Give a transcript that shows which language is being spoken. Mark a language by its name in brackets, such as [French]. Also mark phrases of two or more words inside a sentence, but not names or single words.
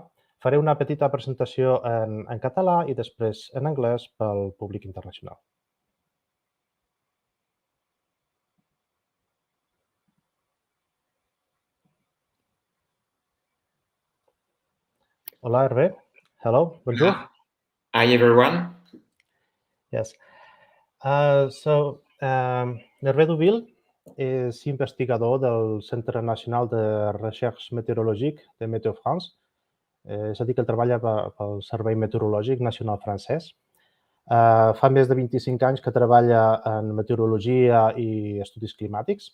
[Catalan] Faré una petita presentació en català i després en anglès pel públic internacional. Hola, Hervé. [English] Hello, bonjour. Hi, everyone. Yes. [Catalan] Hervé Douville és investigador del Centre Nacional de Recherches Météorologiques de Météo-France. És a dir, que treballa pel Servei Meteorològic Nacional francès. Fa més de 25 anys que treballa en meteorologia i estudis climàtics.